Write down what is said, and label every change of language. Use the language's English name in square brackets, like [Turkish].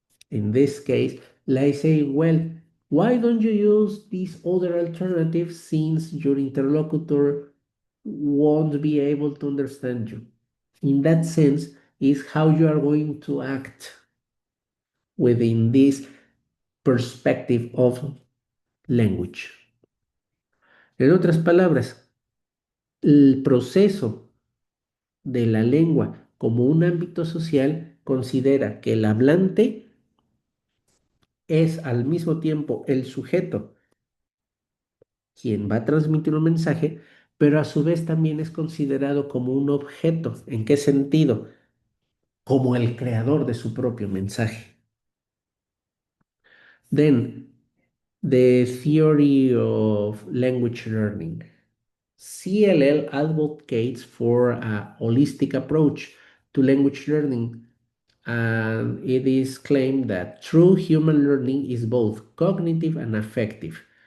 [English] In this case, like saying, well, why don't you use this other alternative since your interlocutor won't be able to understand you? In that sense, is how you are going to act within this perspective of language. [Spanish] En otras palabras, el proceso de la lengua como un ámbito social considera que el hablante es al mismo tiempo el sujeto quien va a transmitir un mensaje, pero a su vez también es considerado como un objeto. ¿En qué sentido? Como el creador de su propio mensaje. [English] Then, the theory of language learning. CLL advocates for a holistic approach to language learning, and it is claimed that true human learning is both cognitive and affective.